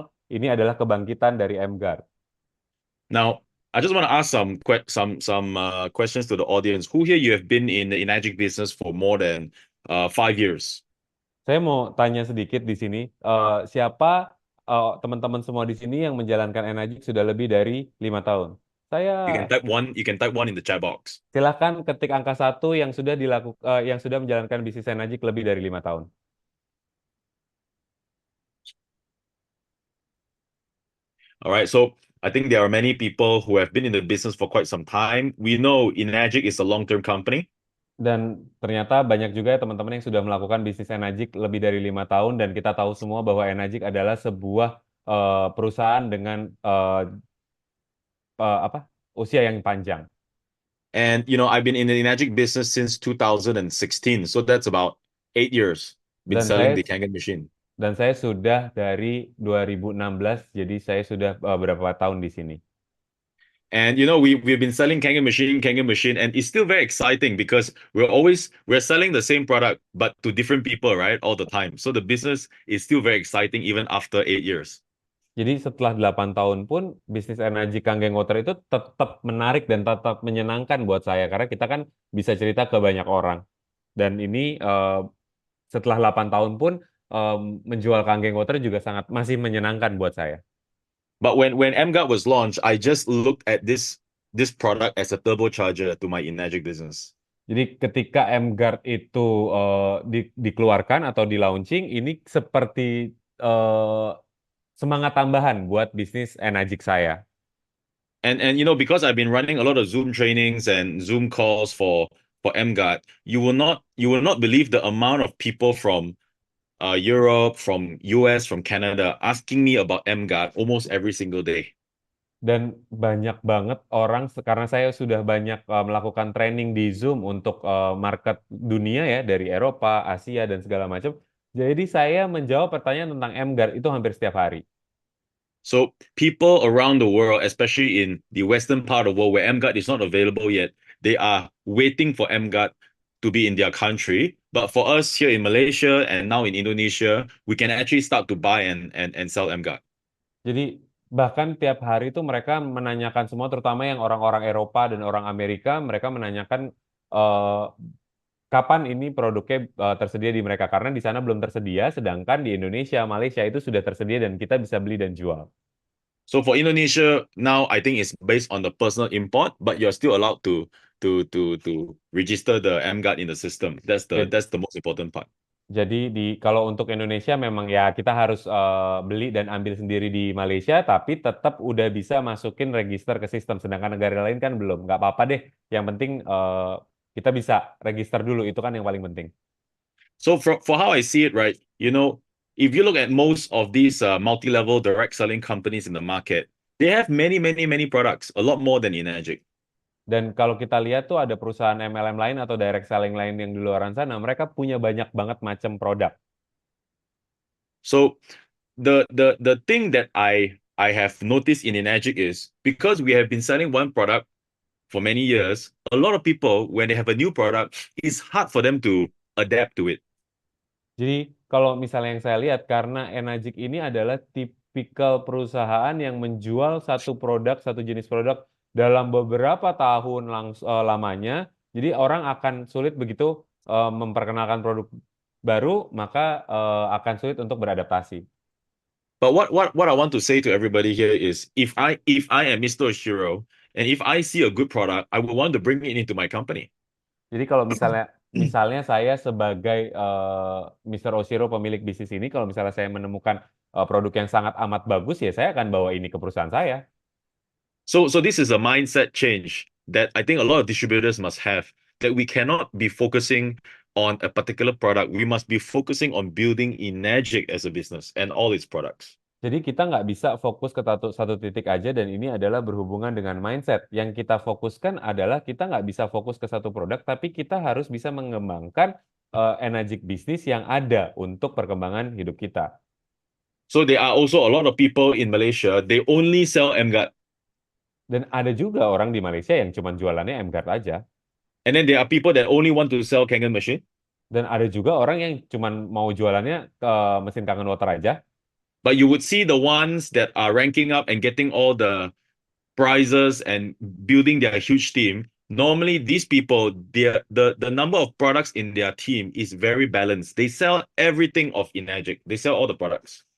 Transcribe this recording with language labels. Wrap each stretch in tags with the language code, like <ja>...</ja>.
<id>Ini adalah kebangkitan dari MGuard.</id> <en>Now, I just want to ask some questions to the audience. Who here you have been in the Enagic business for more than 5 years?</en> <id>Saya mau tanya sedikit di sini, siapa teman-teman semua di sini yang menjalankan Enagic sudah lebih dari 5 tahun? Saya</id> <en>You can type one. You can type one in the chat box.</en> <id>Silahkan ketik angka 1 yang sudah yang sudah menjalankan bisnis Enagic lebih dari 5 tahun.</id> <en>All right. So I think there are many people who have been in the business for quite some time. We know Enagic is a long-term company.</en> <id>Dan ternyata banyak juga ya teman-teman yang sudah melakukan bisnis Enagic lebih dari 5 tahun dan kita tahu semua bahwa Enagic adalah sebuah perusahaan dengan apa usia yang panjang.</id> <en>And I've been in the Enagic business since 2016. So that's about 8 years. Been selling</en> <id>saya</id> <en>the Kangen machine.</en> <id>dan saya sudah dari 2016, jadi saya sudah berapa tahun di sini.</id> <en>And we've been selling Kangen machine, and it's still very exciting because we're selling the same product but to different people, right? All the time. So the business is still very exciting even after 8 years.</en> <id>Jadi setelah 8 tahun pun bisnis energi Kangen Water itu tetap menarik dan tetap menyenangkan buat saya karena kita kan bisa cerita ke banyak orang. Dan ini setelah 8 tahun pun menjual Kangen Water juga sangat masih menyenangkan buat saya.</id> <en>But when MGUT was launched, I just looked at this product as a turbocharger to my Enagic business.</en> <id>Jadi ketika M-Guard itu dikeluarkan atau di launching, ini seperti semangat tambahan buat bisnis Enagic saya.</id> <en>And because I've been running a lot of Zoom trainings and Zoom calls for MGUT, you will not believe the amount of people from Europe, from US, from Canada asking me about MGUT almost every single day.</en> <id>Dan banyak banget orang, karena saya sudah banyak melakukan training di Zoom untuk market dunia ya, dari Eropa, Asia, dan segala macam. Jadi saya menjawab pertanyaan tentang M-Guard itu hampir setiap hari.</id> <en>So people around the world, especially in the western part of the world where MGUT is not available yet, they are waiting for MGUT to be in their country. But for us here in Malaysia and now in Indonesia, we can actually start to buy and sell MGUT.</en> <id>Jadi bahkan tiap hari itu mereka menanyakan semua, terutama yang orang-orang Eropa dan orang Amerika, mereka menanyakan eh, kapan ini produknya tersedia di mereka. Karena di sana belum tersedia, sedangkan di Indonesia, Malaysia itu sudah tersedia dan kita bisa beli dan jual.</id> <en>So for Indonesia now, I think it's based on the personal import, but you're still allowed to register the MGUT in the system.</en> <id>Jadi,</id> <en>That's the most important part.</en> <id>jadi kalau untuk Indonesia memang ya kita harus beli dan ambil sendiri di Malaysia, tapi tetap udah bisa masukin register ke sistem. Sedangkan negara lain kan belum. Nggak apa-apa deh. Yang penting kita bisa register dulu. Itu kan yang paling penting.</id> <en>So for how I see it, right, if you look at most of these multi-level direct selling companies in the market, they have many, many, many products, a lot more than Enagic.</en> <id>Dan kalau kita lihat tuh ada perusahaan MLM lain atau direct selling lain yang di luar sana, mereka punya banyak banget macam produk.</id> <en>So the thing that I have noticed in Enagic is because we have been selling one product for many years, a lot of people when they have a new product, it's hard for them to adapt to it.</en> <id>Jadi kalau misalnya yang saya lihat, karena Enagic ini adalah tipikal perusahaan yang menjual satu produk, satu jenis produk dalam beberapa tahun lamanya, jadi orang akan sulit begitu memperkenalkan produk baru, maka akan sulit untuk beradaptasi.</id> <en>But what I want to say to everybody here is if I am Mr. Oshiro and if I see a good product, I would want to bring it into my company.</en> <id>Jadi kalau misalnya saya sebagai Mr. Oshiro pemilik bisnis ini, kalau misalnya saya menemukan produk yang sangat amat bagus, ya saya akan bawa ini ke perusahaan saya.</id> <en>So this is a mindset change that I think a lot of distributors must have, that we cannot be focusing on a particular product. We must be focusing on building Enagic as a business and all its products.</en> <id>Jadi kita nggak bisa fokus ke satu titik aja dan ini adalah berhubungan dengan mindset. Yang kita fokuskan adalah kita nggak bisa fokus ke satu produk, tapi kita harus bisa mengembangkan Enagic bisnis yang ada untuk perkembangan hidup kita.</id> <en>So there are also a lot of people in Malaysia, they only sell MGUT.</en> <id>Dan ada juga orang di Malaysia yang cuma jualannya M-Guard aja.</id> <en>And then there are people that only want to sell Kangen machine.</en> <id>Dan ada juga orang yang cuma mau jualannya ke mesin Kangen Water aja.</id> <en>But you would see the ones that are ranking up and getting all the prizes and building their huge team. Normally, these people, the number of products in their team is very balanced. They sell everything of Enagic. They sell all the products.</en>